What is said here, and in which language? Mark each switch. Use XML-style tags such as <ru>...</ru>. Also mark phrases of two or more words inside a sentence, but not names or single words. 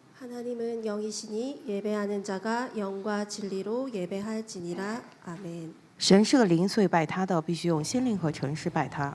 <ko>하나님은 영이시니 예배하는 자가 영과 진리로 예배할지니라. 아멘.</ko> <zh>神是个灵，所以拜他的必须用心灵和诚实拜他。</zh>